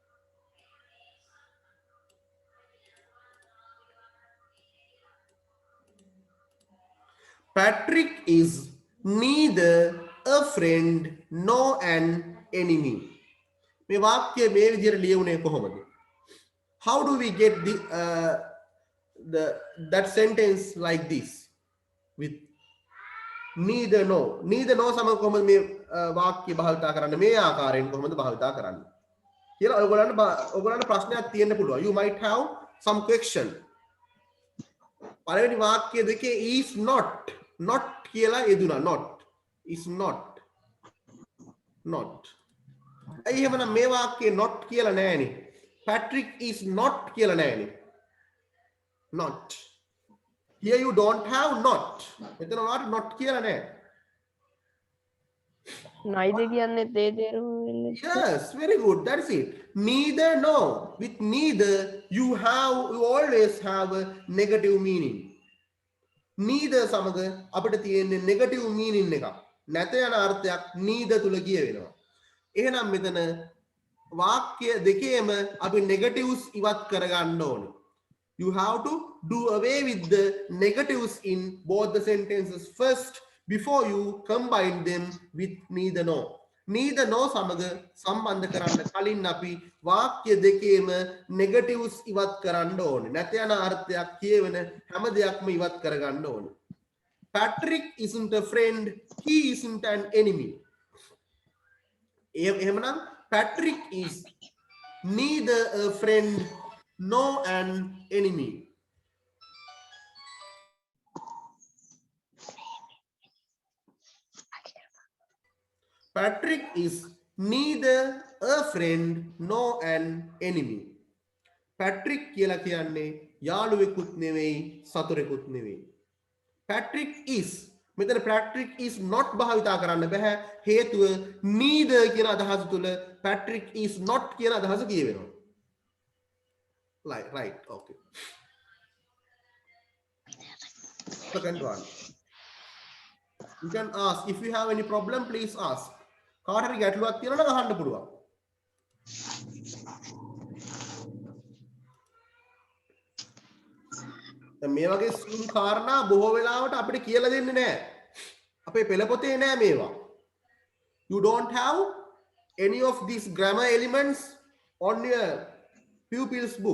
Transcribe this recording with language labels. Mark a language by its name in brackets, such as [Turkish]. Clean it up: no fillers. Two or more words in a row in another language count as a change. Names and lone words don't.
[English] Patrick is neither a friend nor an enemy. [Sinhala] මේ වාක්‍ය මේ විදිහට ලියුනේ කොහොමද? [English] How do we get that sentence like this with neither nor? Neither nor [Sinhala] සමග කොහොමද මේ වාක්‍ය භාවිතා කරන්න? මේ ආකාරයෙන් කොහොමද භාවිතා කරන්න කියලා ඔයගොල්ලන්ට ප්‍රශ්නයක් තියෙන්න පුළුවන්. [English] You might have some question. [Sinhala] පළවෙනි වාක්‍ය දෙකේ [English] is not [Sinhala] කියලා යෙදුනා. [English] not is not. [Sinhala] ඇයි එහෙමනම් මේ වාක්‍යයේ not කියලා නැහැනේ? [English] Patrick is not [Sinhala] කියලා නැහැනේ. [English] not. Here you don't have not. [Sinhala] මෙතන not කියලා නැහැ. neither කියන්නේ තේ තේරුම වෙන්නේ. [English] Yes, very good. That's it. Neither, no. With neither, you always have a negative meaning. [Sinhala] Neither සමග අපිට තියෙන්නේ [English] negative meaning [Sinhala] එකක්. නැත යන අර්ථයක් neither තුල කියවෙනවා. එහෙනම් මෙතන වාක්‍ය දෙකේම අපි negatives ඉවත් කරගන්න ඕනේ. [English] You have to do away with the negatives in both the sentences first before you combine them with neither no. Neither no [Sinhala] සමග සම්බන්ධ කරන්න කලින් අපි වාක්‍ය දෙකේම negatives ඉවත් කරන්න ඕනේ. නැත යන අර්ථයක් කියවෙන හැම දෙයක්ම ඉවත් කරගන්න ඕනේ. [English] Patrick isn't a friend, he isn't an enemy. එහෙමනම් Patrick is neither a friend nor an enemy. Patrick is neither a friend nor an enemy. [Sinhala] Patrick කියලා කියන්නේ යාළුවෙකුත් නෙවෙයි සතුරෙකුත් නෙවෙයි. [English] Patrick is [Sinhala] මෙතන [English] Patrick is not [Sinhala] භාවිතා කරන්න බෑ හේතුව neither කියන අදහස තුල [English] Patrick is not [Sinhala] කියන අදහස කියවෙනවා. [English] Right, okay. Second one. You can ask if you have any problem, please ask. [Sinhala] කාට හරි ගැටලුවක් තියෙනවා නම් අහන්න පුළුවන්. මේ වගේ සුළු කාරණා බොහෝ වෙලාවට අපිට කියලා දෙන්නේ නැහැ. අපේ පෙළපොතේ නැහැ මේවා. [English] You don't have any of these grammar elements on your pupils book.